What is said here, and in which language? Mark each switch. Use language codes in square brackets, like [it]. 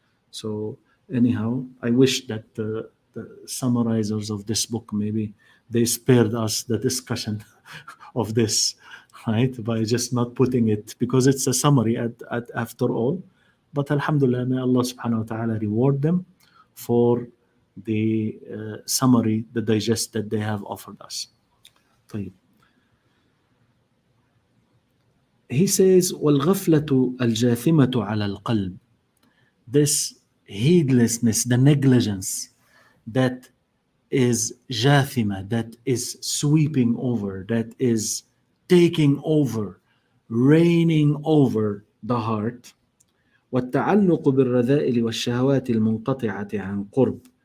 [en] So anyhow, I wish that the summarizers of this book, maybe they spared us the discussion of this, right, by just not putting it, because it's a summary after all. But alhamdulillah, may Allah subhanahu wa ta'ala reward them for the summary, the digest that they have offered us. [ar] طيب. [en] He says, [ar] وَالْغَفْلَةُ الْجَاثِمَةُ عَلَى الْقَلْبِ. [en] This heedlessness, the negligence that is jathima, that is sweeping over, that is taking over, reigning over the heart. [ar] وَالتَّعَلُّقُ بِالرَّذَائِلِ وَالشَّهَوَاتِ الْمُنْقَطِعَةِ عَنْ قُرْبٍ.